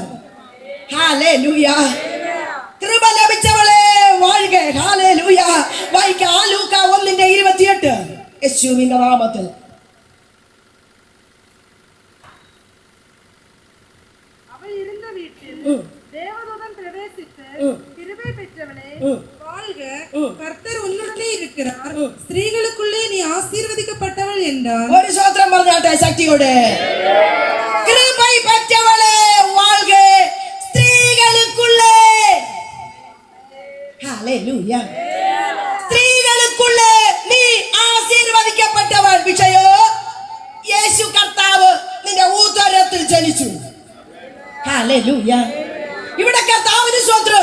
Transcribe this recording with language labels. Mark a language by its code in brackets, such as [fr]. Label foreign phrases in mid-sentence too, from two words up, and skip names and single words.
[ml] ഹല്ലേലൂയ. കൃപ ലഭിച്ചവളെ വാഴ്ക. ഹല്ലേലൂയ. വായിക്കാം ലൂക്ക 1:28. യേശുവിന്റെ നാമത്തിൽ. അവൾ ഇരുന്ന വീട്ടിൽ ദേവദൂതൻ പ്രവേശിച്ച്, [ta] கிருபை பெற்றவளே வாழ்க, கர்த்தர் உன்னுடனே இருக்கிறார், ஸ்திரீகளுக்குள்ளே நீ ஆசீர்வதிக்கப்பட்டவள் என்றார். [ml] ഒരു സ്തോത്രം പറഞ്ഞാട്ടെ ശക്തിയോടെ. [ta] കൃപை பெற்றவளே வாழ்க, [ml] സ്ത്രീകൾക്കുള്ളേ. ഹല്ലേലൂയ. സ്ത്രീകൾക്കുള്ളേ നീ ആശീർവദിക്കപ്പെട്ടവൾ. വിഷയോ യേശു കർത്താവ് നിന്റെ ഉദരത്തിൽ ജനിച്ചു. ഹല്ലേലൂയ. ഇവിടെ കർത്താവിന് സ്തോത്രം.